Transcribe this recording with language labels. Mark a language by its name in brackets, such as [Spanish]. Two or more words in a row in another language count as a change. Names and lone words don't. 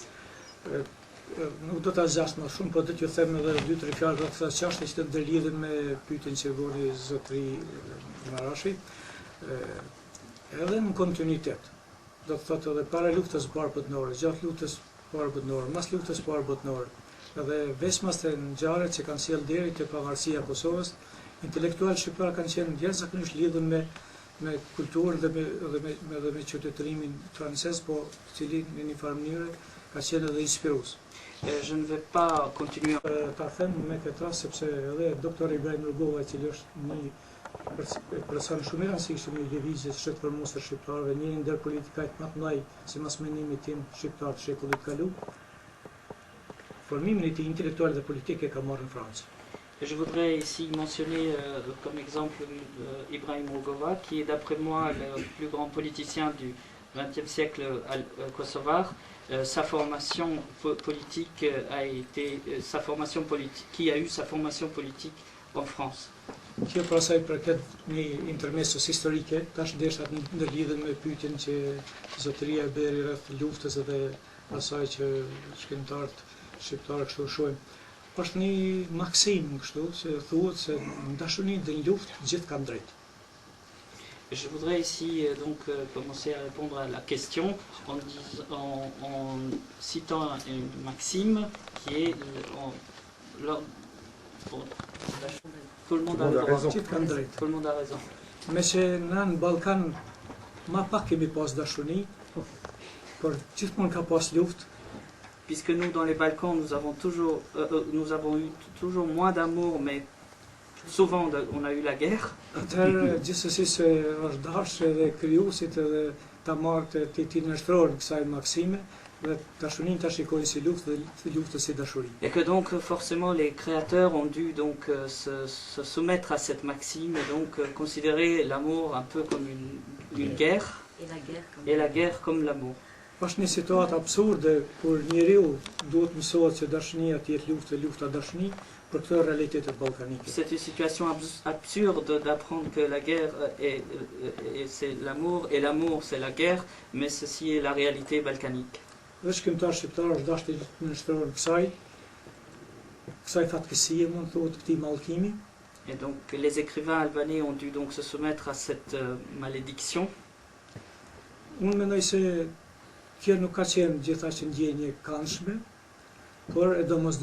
[Albanian] Nuk do ta zgjasë më shumë, po do t'ju them edhe 2-3 fjalë rreth kësaj çështje që të lidhen me pyetjen që bëri zotri Marashi. Edhe në kontinuitet. Do të thotë edhe para luftës së parë botërore, gjatë luftës së parë botërore, mas luftës së parë botërore, edhe veçmas të ngjarjet që kanë sjellë deri te pavarësia e Kosovës, intelektualët shqiptar kanë qenë jashtëzakonisht lidhur me kulturën dhe me qytetërimin francez, po i cili në një farë mënyrë ka qenë edhe inspirues. [French] Je ne vais pas continuer. [Albanian] Ta them me këtë rast sepse edhe doktor Ibrahim Rugova, i cili është një person shumë i rëndësishëm i lëvizjes shtetërormose të shqiptarëve, një ndër politikajt më të mëdhenj, sipas mendimit tim, shqiptar të shekullit kaluar, formimin e tij intelektual dhe politik e ka marrë në Francë. [French] Je voudrais ici mentionner comme exemple Ibrahim Rugova, qui est d'après moi le plus grand politicien du XXe siècle kosovar. Sa formation politique qui a eu sa formation politique en France. [Albanian] Kjo pasaj përket një intermesos historike, tash desha të ndërlidhen me pyetjen që zotëria e bëri rreth luftës edhe asaj që shkrimtarët shqiptarë kështu shohin. Është një maksim kështu që thuhet se në dashuri dhe në luftë gjithë kanë drejt. [French] Je voudrais ici donc commencer à répondre à la question en citant une maxime qui est tout le monde a raison. Tout le monde a raison. [Albanian] Me që na në Ballkan ma pak kemi pas dashuri, por gjithmonë ka pas luftë. [French] Puisque nous dans les Balkans nous avons eu toujours moins d'amour, mais souvent on a eu la guerre. [Albanian] Atëherë gjithsesi se është dashur edhe krijuesit edhe ta marrë të nështror kësaj maksime dhe dashurinë ta shikojnë si luftë dhe luftën si dashuri. [French] Et que donc forcément les créateurs ont dû donc se soumettre à cette maxime et donc considérer l'amour un peu comme une guerre et la guerre comme l'amour. [Albanian] Është një situatë absurde kur njeriu duhet mësohet se dashuria të jetë luftë, lufta dashuri për këtë realitetet ballkanike. [French] C'est une situation absurde d'apprendre que la guerre c'est l'amour et l'amour c'est la guerre, mais ceci est la réalité balkanique. [Albanian] Dhe shkrimtar shqiptar është dashur të nështrohen kësaj fatkesie, mund thuhet këtij mallkimi. [French] Et donc les écrivains albanais ont dû donc se soumettre à cette malédiction. [Albanian] Unë mendoj se kjo nuk ka qenë gjithashtu ndjenje e këndshme, por e domosdoshme